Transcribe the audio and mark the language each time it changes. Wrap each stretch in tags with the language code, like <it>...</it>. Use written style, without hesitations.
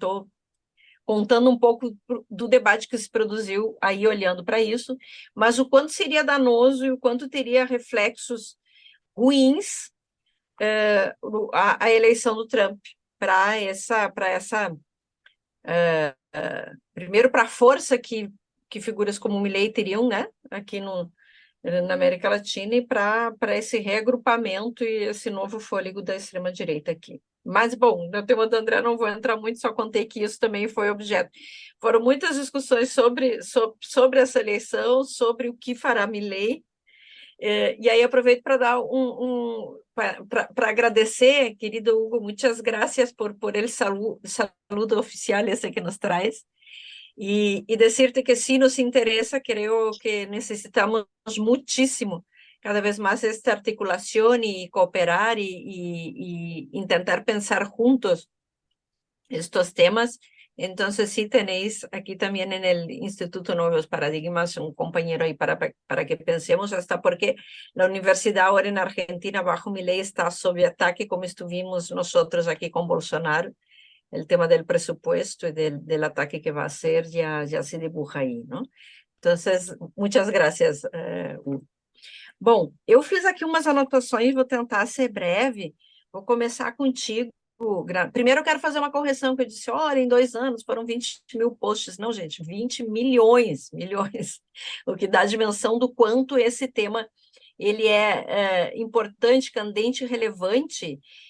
<pt>Estou contando um pouco do debate que se produziu aí olhando para isso, mas o quanto seria danoso e o quanto teria reflexos ruins a eleição do Trump para essa primeiro para a força que figuras como Milley teriam, né, aqui na América Latina, e para esse reagrupamento e esse novo fôlego da extrema-direita aqui. Mas, bom, no tema do André não vou entrar muito, só contei que isso também foi objeto. Foram muitas discussões sobre essa eleição, sobre o que fará Milley. E aí aproveito para dar para agradecer, querido Hugo,</pt> <es>muitas gracias por el saludo oficial</es> <pt>esse que nos traz,</pt> <es>y decirte que sí nos interesa, creo que necesitamos muchísimo cada vez más esta articulación y cooperar y intentar pensar juntos estos temas Entonces, sí tenéis aquí también en el Instituto Nuevos Paradigmas un compañero ahí para que pensemos, hasta porque la universidad ahora en Argentina, bajo mi ley, está sob ataque, como estuvimos nosotros aquí con Bolsonaro. El tema del presupuesto y del ataque que va a hacer ya se dibuja</es> <pt>aí, não? Então, muitas graças. Bom, eu fiz aqui umas anotações, vou tentar ser breve. Vou começar contigo. Primeiro, eu quero fazer uma correção, que eu disse, olha, em 2 anos foram 20 mil posts. Não, gente, 20 milhões, o que dá a dimensão do quanto esse tema ele é importante, candente e relevante.</pt>